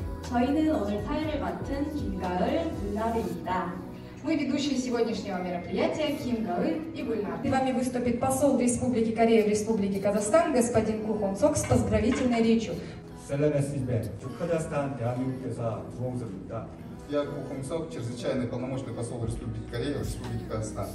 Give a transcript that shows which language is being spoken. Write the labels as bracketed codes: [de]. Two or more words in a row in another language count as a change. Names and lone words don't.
[ko] 저희는 오늘 사회를 맡은 김가을, 문나르입니다. [ru] Мы ведущие сегодняшнего мероприятия Ким Гаэль и Гульнар. С вами выступит посол Республики Корея в Республике Казахстан господин Ку Хон Сок с поздравительной речью. Казахстан, [ko] 대한민국에서 주홍석입니다. [ru] Я Ку Хон Сок, чрезвычайный полномочный посол Республики Корея в Республике Казахстан.